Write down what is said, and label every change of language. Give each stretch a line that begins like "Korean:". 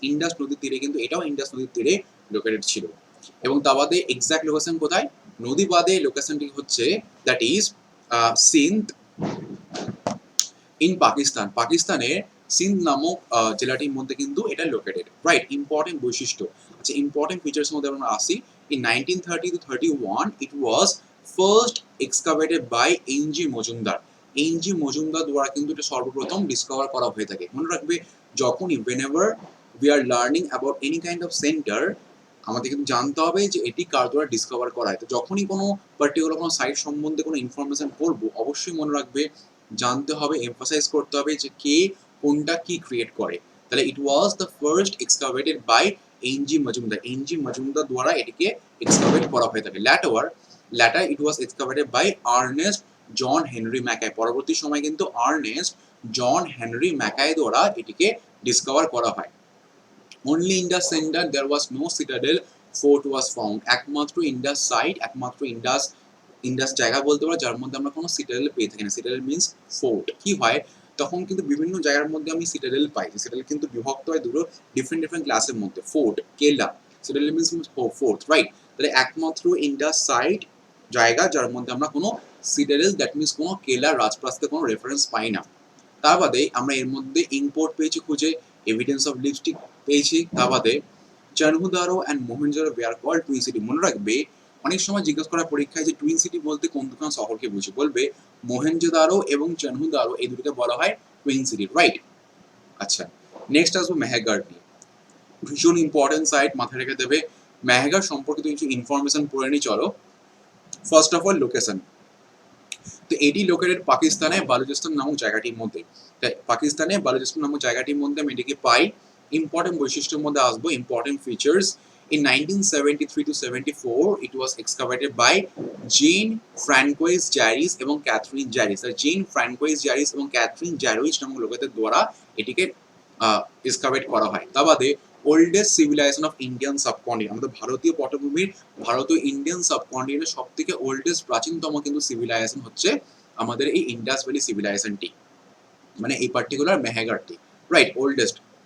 Bangla: Indus নদীর তীরে, কিন্তু এটাও ইন্ডাস নদীর তীরে লোকেটেড ছিল। এবং তা বাদে এক্সাক্ট লোকেশন কোথায়? নদী বাদে লোকেশনটি হচ্ছে
English: That is Sindh in Pakistan.
Bangla: পাকিস্তানের সিন্ধ নামক জেলাটির মধ্যে কিন্তু এটা লোকেটেড, রাইট? ইম্পর্টেন্ট বৈশিষ্ট্য, আচ্ছা ইম্পর্টেন্ট ফিচার্স মধ্যে আমরা আসি।
English: In 1930 to 31 it was first excavated by N G Majumdar.
Bangla: NG Majumdar দ্বারা কিন্তু এটা সর্বপ্রথম ডিসকভার করা হয়ে থাকে। মনে রাখবে, যখনই
English: whenever we are learning about any kind of center,
Bangla: আমাদের কিন্তু জানতে হবে যে এটি কার দ্বারা ডিসকভার করা হয়। তো যখনই কোনো পার্টিকুলার কোনো সাইট সম্বন্ধে কোনো ইনফরমেশন পড়বো, অবশ্যই মনে রাখবে, জানতে হবে, এমফাসাইজ করতে হবে যে কে কোনটা কি ক্রিয়েট করে।
English: তাহলে it was the first excavated by N G Majumdar.
Bangla: NG Majumdar দ্বারা এটিকে এক্সকাভেট করা হয়ে থাকে।
English: Later it was excavated by Ernest John Henry Mackay.
Bangla: পরবর্তী সময় কিন্তু আর্নেস্ট জন হেনরি ম্যাকাই দ্বারা এটিকে ডিসকভার করা হয়।
English: Only in the center there was no citadel fort was found.
Bangla: একমাত্র ইন্ডাস সাইট, একমাত্র ইন্ডাস জায়গা বলতে পারো যার মধ্যে আমরা কোনো সিটাডেল পেয়ে থাকি না।
English: Citadel means fort.
Bangla: কি হয়, তখন কিন্তু বিভিন্ন জায়গার মধ্যে আমি সিটাডেল পাই। সিটাডেল কিন্তু বিভক্ত হয় দুটো ডিফারেন্ট ডিফারেন্ট ক্লাসের মধ্যে, ফোর্ট, কেলা।
English: citadel means fort,
Bangla: right? তাহলে একমাত্র ইন্ডাস সাইট জায়গা যার মধ্যে আমরা কোনো সিটাডেল, দ্যাট মিন্স কোনো কেলা রাজপ্রাসাদের কোনো রেফারেন্স পাই না। তার বাদে আমরা এর মধ্যে ইম্পোর্ট পেয়েছি খুঁজে,
English: evidence of lipstick
Bangla: পেয়েছি। তা বাদে
English: Chanhudaro and Mohenjodaro were called twin city.
Bangla: মনে রাখবে, অনেক সময় জিজ্ঞাসা করা পরীক্ষায় যে টুইন সিটি বলতে কোন দুটো শহরকে বুঝি, বলবে মোহেনজোদারো এবং চনহুদারো, এই দুটোকে বলা হয় টুইন সিটি, রাইট? আচ্ছা, নেক্সট আসবো মেহেরগড় নিয়ে। ভীষণ ইম্পর্টেন্ট সাইট, মাথায় রেখে দেবে। মেহেরগড় সম্পর্কিত কিছু ইনফরমেশন পড়ে নি, চলো।
English: first of all location,
Bangla: তো এটি লোকেটেড পাকিস্তানে বালুচিস্তান নামক জায়গাটির মধ্যে। পাকিস্তানে বালুচিস্তান নামক জায়গাটির মধ্যে আমি এটিকে পাই। ইম্পর্টেন্ট বৈশিষ্ট্যের মধ্যে আসবো, important features.
English: In 1973 to 74 it was excavated by Jane Francois Jarvis এবং Catherine Jarvis.
Bangla: জেন ফ্রাঙ্কোইস জারিস এবং ক্যাথরিন জারিস নামক লোকেদের দ্বারা এটিকে এক্সকাভেট করা হয়। তা বাদে
English: oldest civilisation of Indian subcontinent,
Bangla: আমাদের ভারতীয় পটভূমির, ভারতীয় ইন্ডিয়ান সাবকন্টিনেন্টের সব থেকে ওল্ডেস্ট প্রাচীনতম কিন্তু সিভিলাইজেশন হচ্ছে আমাদের এই ইন্ডাস ভ্যালি সিভিলাইজেশনটি, মানে এই পার্টিকুলার মেহেরগড়টি, রাইট? ওল্ডেস্ট।